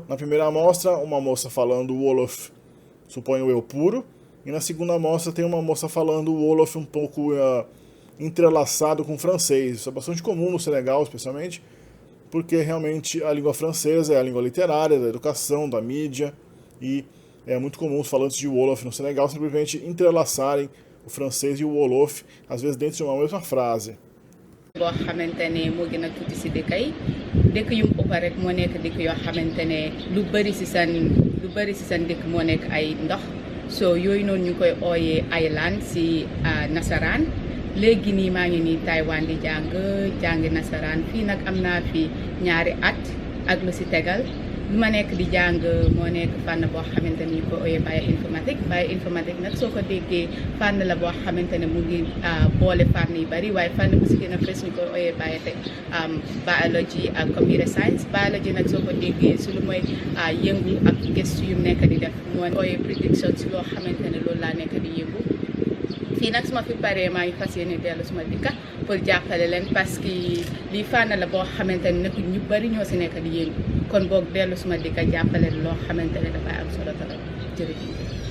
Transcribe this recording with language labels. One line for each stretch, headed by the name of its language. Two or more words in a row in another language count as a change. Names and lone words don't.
Portuguese: Na primeira amostra, uma moça falando o Wolof, suponho eu, puro, e na segunda amostra tem uma moça falando o Wolof um pouco entrelaçado com o francês. Isso é bastante comum no Senegal, especialmente, porque realmente a língua francesa é a língua literária, da educação, da mídia, e é muito comum os falantes de Wolof no Senegal simplesmente entrelaçarem o francês e o Wolof, às vezes dentro de uma mesma frase.
Wolof: boo xamante ne moo gën a tuuti si dëkk yi dëkk yu mu ëpp rek moo nekk dëkk yoo xamante ne lu bëri si seen dëkk moo nekk ay ndox so yooyu noonu ñu koy ooyee island si nasaraan. Léegi nii maa ngi nii Taiwan di jàng nasaraan fii nag am naa fi ñaari at ak lu si tegal lu ma nekk di jàng moo nekk fànn boo xamante ne ñu koy ooyee bioinformatique nag soo ko déggee fànn la boo xamante ne mu ngi boole fànn yu bari waaye fànn bu si gën a fës ñu koy ooyee biology ak
English: computer science.
Wolof: Biology nag soo ko déggee si lu mooy yëngu ak gëstu yu nekk di def moo ooyee prediction si loo xamante ne loolu laa nekk di yëngu. Fii nag suma fi paree maa ngi fas yéene dellu suma dëkka pour jàppale leen
French: parce que
Wolof: lii fànn la boo xamante ne ñu bari ñoo si nekk di yëngu kon boog dellu suma dëkka jàppale loo xamante ne dafay am solo trop jërëjëf.